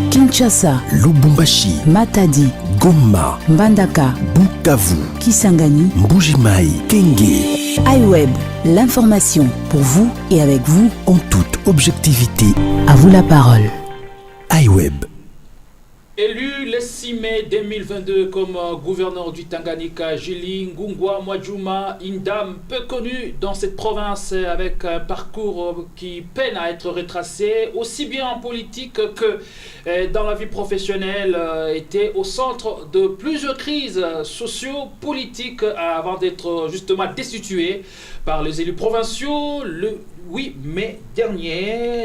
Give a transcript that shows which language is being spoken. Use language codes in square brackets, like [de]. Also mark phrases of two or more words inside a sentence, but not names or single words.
[fr] Kinshasa, Lubumbashi, Matadi, Goma, Mbandaka, Bukavu, Kisangani, Mbujimai, Kenge. iWeb, l'information pour vous et avec vous En toute objectivité, À vous la parole. iWeb. Élu le 6 mai 2022 comme gouverneur du Tanganyika, Julie Ngungwa Mwajuma, une dame peu connue dans cette province avec un parcours qui peine à être retracé, aussi bien en politique que dans la vie professionnelle, était au centre de plusieurs crises socio-politiques avant d'être justement destituée par les élus provinciaux le 8 mai dernier.